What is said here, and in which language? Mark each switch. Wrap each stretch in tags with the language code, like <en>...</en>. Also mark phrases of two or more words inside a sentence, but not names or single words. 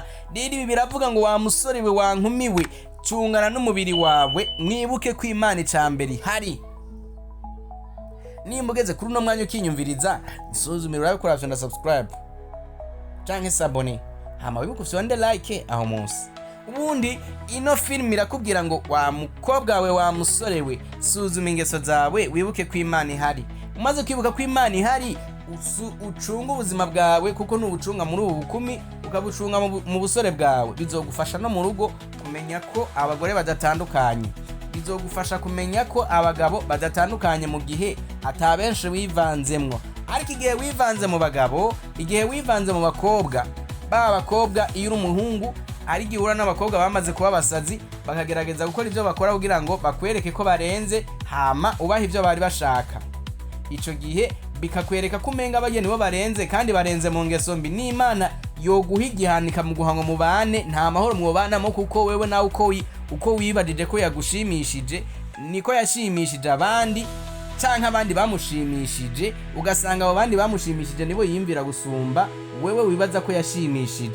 <rn>Rero ibi biravuga ngo wa musore we wankumiwe, cungana n'umubiri wawe, mwibuke ko Imana icambere hari. Nimba ugeze kuri uno mwanya ukinyumviriza, isuzumire urabikora na subscribe canke s'abone, hama wibuke ufyonde like aho munsi. Ubundi ino filme irakubwira ngo wa mukobwa we wa musore we, suzuma ingeso zawe, wibuke ko Imana ihari. Umaze kwibuka ko Imana ihari, ucunga ubuzima bwawe, kuko nubucunga muri ubu bukumi ukabucunga mu busore bwawe, bizogufasha no mu rugo kumenya ko abagore badatandukanye, bizogufasha kumenya ko abagabo badatandukanye mu gihe atabenshi wivanzemwo. Ariko igihe wivanze mu bagabo, igihe wivanze mu bakobwa, bakobwa iyo uri umuhungu, ari gihura n'abakobwa bamaze kuba basazi, bakagerageza gukora ivyo bakora kugira ngo bakwereke ko barenze, hama ubaha ivyo bari bashaka. Ico gihe bikakwereka ko umenga abageni bo barenze, kandi barenze mu ngeso mbi. N'Imana yoguha igihanika mu guhango mu bane, nta mahoro mwobanamo, kuko wewe nawe uko wibadije ko yagushimishije niko yashimishije abandi, canke abandi bamushimishije, ugasanga abo bandi bamushimishije nibo yimvira gusumba wewe wibaza ko yashimishije.</rn>